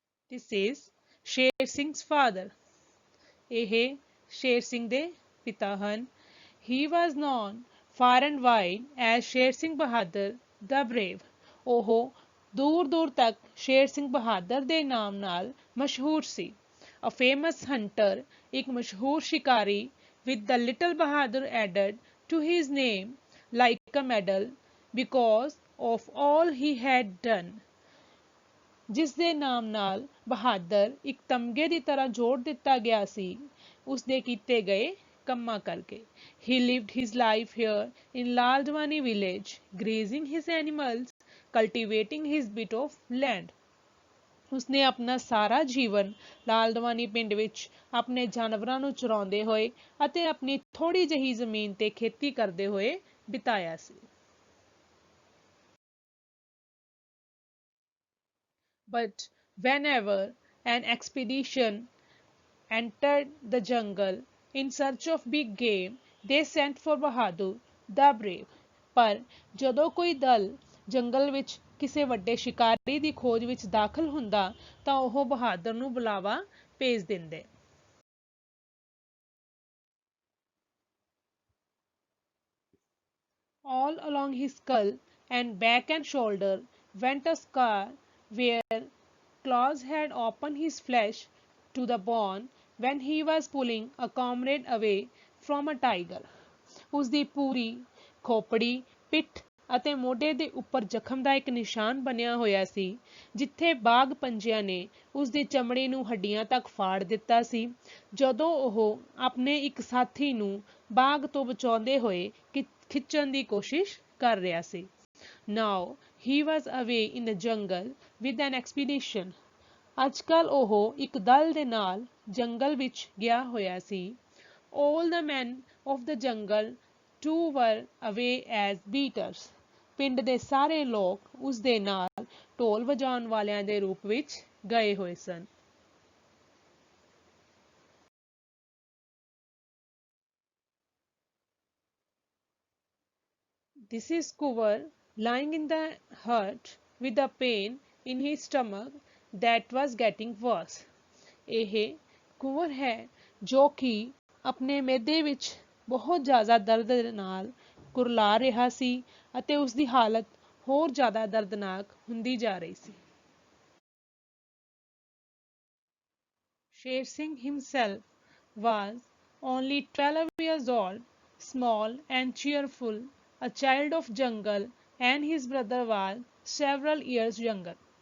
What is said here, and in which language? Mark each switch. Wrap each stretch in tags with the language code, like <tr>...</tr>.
<en>This is Sher Singh's father.</en> <pa>ਇਹ ਸ਼ੇਰ ਸਿੰਘ ਦੇ ਪਿਤਾ ਹਨ।</pa> <en>He was known far and wide as Sher Singh Bahadur the brave.</en> <pa>ਉਹ ਦੂਰ ਦੂਰ ਤੱਕ ਸ਼ੇਰ ਸਿੰਘ ਬਹਾਦਰ ਦੇ ਨਾਮ ਨਾਲ ਮਸ਼ਹੂਰ ਸੀ।</pa> <en>A famous hunter,</en> <pa>ਇੱਕ ਮਸ਼ਹੂਰ ਸ਼ਿਕਾਰੀ</pa> <en>with the little Bahadur added to his name like a medal because of all he had done.</en> <pa>ਜਿਸ ਦੇ ਨਾਮ ਨਾਲ ਬਹਾਦਰ ਇੱਕ ਤਮਗੇ ਦੀ ਤਰ੍ਹਾਂ ਜੋੜ ਦਿੱਤਾ ਗਿਆ ਸੀ ਉਸ ਦੇ ਕੀਤੇ ਗਏ ਕੰਮਾਂ ਕਰਕੇ</pa> <en>he lived his life here in Laldwani village grazing his animals cultivating his bit of land</en> <pa>ਉਸਨੇ ਆਪਣਾ ਸਾਰਾ ਜੀਵਨ ਲਾਲਦਵਾਨੀ ਪਿੰਡ ਵਿੱਚ ਆਪਣੇ ਜਾਨਵਰਾਂ ਨੂੰ ਚਰਾਉਂਦੇ ਹੋਏ ਅਤੇ ਆਪਣੀ ਥੋੜੀ ਜਿਹੀ ਜ਼ਮੀਨ ਤੇ ਖੇਤੀ ਕਰਦੇ ਹੋਏ ਬਿਤਾਇਆ ਸੀ</pa> <en>but whenever an expedition entered the jungle in search of big game, they sent for Bahadur the brave.</en> <pa>ਪਰ ਜਦੋਂ ਕੋਈ ਦਲ ਜੰਗਲ ਵਿੱਚ ਕਿਸੇ ਵੱਡੇ ਸ਼ਿਕਾਰੀ ਦੀ ਖੋਜ ਵਿੱਚ ਦਾਖਲ ਹੁੰਦਾ ਤਾਂ ਉਹ ਬਹਾਦਰ ਨੂੰ ਬੁਲਾਵਾ ਭੇਜ ਦਿੰਦੇ</pa> <en>all along his skull and back and shoulder went a scar where claws had opened his flesh to the bone when he was pulling a comrade away from a tiger.</en> <pa>ਉਸ ਦੀ ਪੂਰੀ ਖੋਪੜੀ ਪਿੱਠ ਅਤੇ ਮੋਢੇ ਦੇ ਉੱਪਰ ਜ਼ਖਮ ਦਾ ਇੱਕ ਨਿਸ਼ਾਨ ਬਣਿਆ ਹੋਇਆ ਸੀ ਜਿੱਥੇ ਬਾਘ ਪੰਜਿਆਂ ਨੇ ਉਸ ਦੀ ਚਮੜੀ ਨੂੰ ਹੱਡੀਆਂ ਤੱਕ ਫਾੜ ਦਿੱਤਾ ਸੀ ਜਦੋਂ ਉਹ ਆਪਣੇ ਇੱਕ ਸਾਥੀ ਨੂੰ ਬਾਘ ਤੋਂ ਬਚਾਉਂਦੇ ਹੋਏ ਖਿੱਚਣ ਦੀ ਕੋਸ਼ਿਸ਼ ਕਰ ਰਿਹਾ ਸੀ</pa> <en>Now he was away in the jungle with an expedition.</en> <pa>ਅੱਜਕੱਲ ਉਹ ਇੱਕ ਦਲ ਦੇ ਨਾਲ ਜੰਗਲ ਵਿੱਚ ਗਿਆ ਹੋਇਆ ਸੀ</pa> <en>All the men of the jungle too were away as beaters.</en> <pa>ਪਿੰਡ ਦੇ ਸਾਰੇ ਲੋਕ ਉਸ ਦੇ ਨਾਲ ਢੋਲ ਵਜਾਉਣ ਵਾਲਿਆਂ ਦੇ ਰੂਪ ਵਿੱਚ ਗਏ ਹੋਏ ਸਨ</pa> <en>This is Kuvar lying in the hut with a pain in his stomach that was getting worse.</en> <pa>ਇਹ ਕੁੰਵਰ ਹੈ ਜੋ ਕਿ ਆਪਣੇ ਮਿਹਦੇ ਵਿੱਚ ਬਹੁਤ ਜ਼ਿਆਦਾ ਦਰਦ ਨਾਲ ਕੁਰਲਾ ਰਿਹਾ ਸੀ ਅਤੇ ਉਸ ਦੀ ਹਾਲਤ ਹੋਰ ਜ਼ਿਆਦਾ ਦਰਦਨਾਕ ਹੁੰਦੀ ਜਾ ਰਹੀ ਸੀ</pa> <en>Sher Singh himself was only 12 years old, small and cheerful, a child of jungle, and his brother was several years younger.</en>